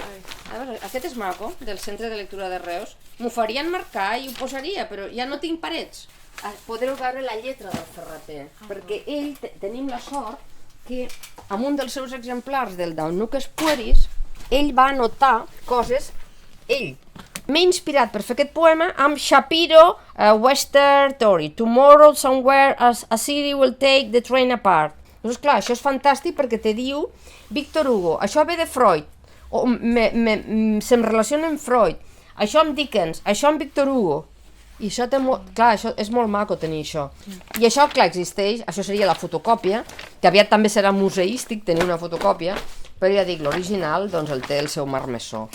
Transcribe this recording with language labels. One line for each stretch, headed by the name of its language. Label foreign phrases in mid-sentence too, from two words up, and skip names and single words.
Catalan: A veure, aquest és maco, del Centre de Lectura de Reus. M'ho farien marcar i ho posaria, però ja no tinc parets. Podreu veure la lletra del ferreter, perquè ell, tenim la sort que amb un dels seus exemplars del Nucus Pueris, ell va anotar coses, ell. M'he inspirat per fer aquest poema amb Shapiro, Western Tory.
English: Tomorrow somewhere a city will take the train apart.
Catalan: Doncs clar, això és fantàstic perquè te diu Victor Hugo, això ve de Freud, o se'm relaciona amb Freud, això amb Dickens, això amb Victor Hugo. I això té molt... Clar, això és molt maco tenir això. I això, clar, existeix, això seria la fotocòpia, que aviat també serà museístic tenir una fotocòpia, però ja dic, l'original, doncs el té el seu marmessor.